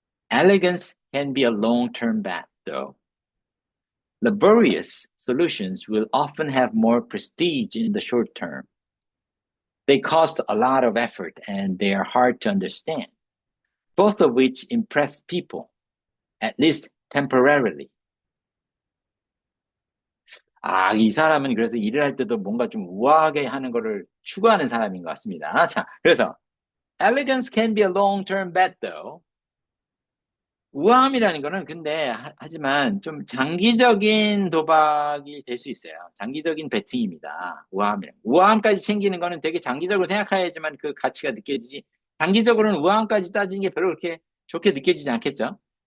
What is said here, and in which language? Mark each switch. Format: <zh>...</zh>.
<en>Elegance can be a long-term bet, though. Laborious solutions will often have more prestige in the short term. They cost a lot of effort and they are hard to understand, both of which impress people, at least temporarily.</en> <ko>아, 이 사람은 그래서 일을 할 때도 뭔가 좀 우아하게 하는 거를 추구하는 사람인 것 같습니다.</ko> <en>자, 그래서 elegance can be a long-term bet, though.</en> <ko>우아함이라는 거는 근데 하지만 좀 장기적인 도박이 될 수 있어요. 장기적인 베팅입니다. 우아함까지 챙기는 거는 되게 장기적으로 생각해야지만 그 가치가 느껴지지. 장기적으로는 우아함까지 따지는 게 별로 그렇게 좋게 느껴지지 않겠죠?</ko>